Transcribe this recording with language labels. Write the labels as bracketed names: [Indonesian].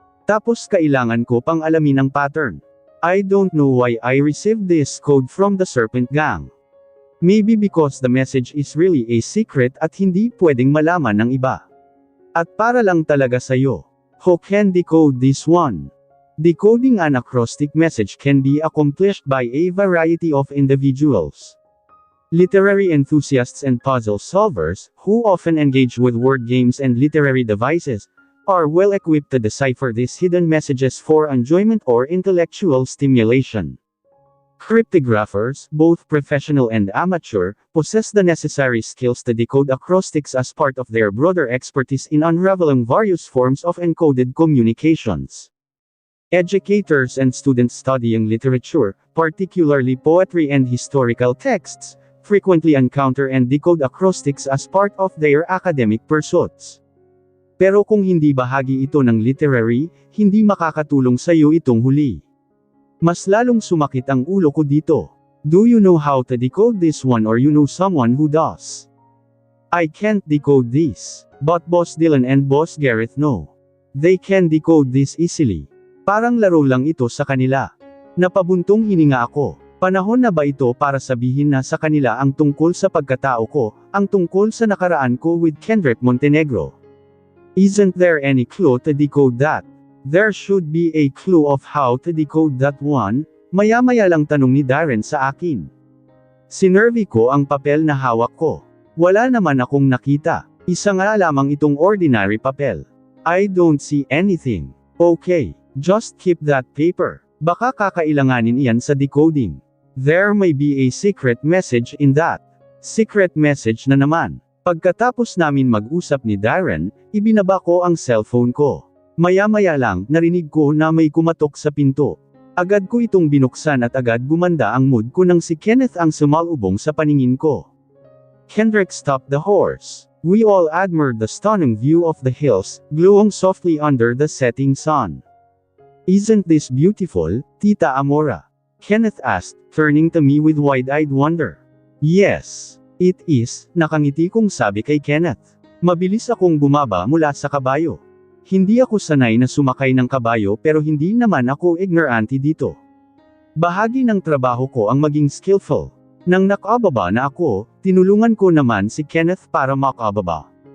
[Filipino] Tapos kailangan ko pang alamin ang pattern. [English] I don't know why I received this code from the Serpent Gang. Maybe because the message is really a secret [Filipino] at hindi pwedeng malaman ng iba. At para lang talaga sa'yo. [English] Who can decode this one? Decoding an acrostic message can be accomplished by a variety of individuals. Literary enthusiasts and puzzle solvers, who often engage with word games and literary devices, are well equipped to decipher these hidden messages for enjoyment or intellectual stimulation. Cryptographers, both professional and amateur, possess the necessary skills to decode acrostics as part of their broader expertise in unraveling various forms of encoded communications. Educators and students studying literature, particularly poetry and historical texts, frequently encounter and decode acrostics as part of their academic pursuits. [Filipino] Pero kung hindi bahagi ito ng literary, hindi makakatulong sa iyo itong huli. Mas lalong sumakit ang ulo ko dito. [English] Do you know how to decode this one, or you know someone who does? I can't decode this, but Boss Dylan and Boss Gareth know. They can decode this easily. [Filipino] Parang laro lang ito sa kanila. Napabuntong hininga ako. Panahon na ba ito para sabihin na sa kanila ang tungkol sa pagkatao ko, ang tungkol sa nakaraan ko with Kendrick Montenegro? [English] Isn't there any clue to decode that? There should be a clue of how to decode that one, [Filipino] maya-maya lang tanong ni Darren sa akin. Sinervi ko ang papel na hawak ko. Wala naman akong nakita. Isa nga lamang itong ordinary papel. [English] I don't see anything. Okay, just keep that paper. [Filipino] Baka kakailanganin iyan sa decoding. [English] There may be a secret message in that. Secret message [Filipino] na naman. Pagkatapos namin mag-usap ni Darren, ibinaba ko ang cellphone ko. Maya-maya lang, narinig ko na may kumatok sa pinto. Agad ko itong binuksan at agad gumanda ang mood ko nang si Kenneth ang sumalubong sa paningin ko. [English] Kendrick stopped the horse. We all admired the stunning view of the hills, glowing softly under the setting sun. Isn't this beautiful, Tita Amora? Kenneth asked, turning to me with wide-eyed wonder. Yes. It is, [Filipino] nakangiti kong sabi kay Kenneth. Mabilis akong bumaba mula sa kabayo. Hindi ako sanay na sumakay ng kabayo, pero hindi naman ako ignorante dito. Bahagi ng trabaho ko ang maging skillful. Nang nakababa na ako, tinulungan ko naman si Kenneth para makababa.